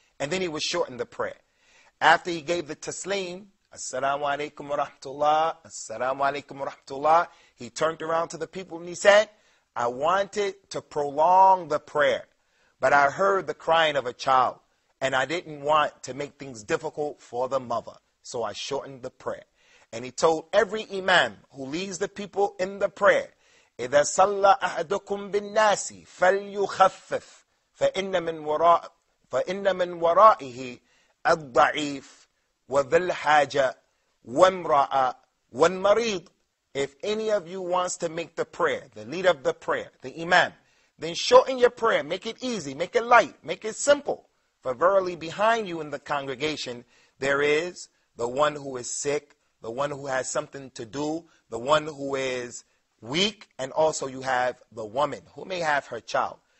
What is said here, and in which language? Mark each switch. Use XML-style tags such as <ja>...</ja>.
<en>And then he would shorten the prayer. After he gave the taslim, Assalamu alaikum wa rahmatullah, Assalamu alaikum wa rahmatullah, he turned around to the people and he said, I wanted to prolong the prayer, but I heard the crying of a child, and I didn't want to make things difficult for the mother, so I shortened the prayer.</en> <ar>And he told every imam who leads the people in the prayer, إِذَا صَلَّى أَحَدُكُمْ بِالنَّاسِ فَلْيُخَفِّفْ فَإِنَّ مِنْ وَرَائِهِ الضَّعِيفِ وَذَا الْحَاجَةِ وَامْرَأَ وَالْمَرِيضِ.</ar> <en>If any of you wants to make the prayer, the leader of the prayer, the imam, then shorten your prayer, make it easy, make it light, make it simple. For verily behind you in the congregation, there is the one who is sick, the one who has something to do, the one who is weak, and also you have the woman who may have her child.</en>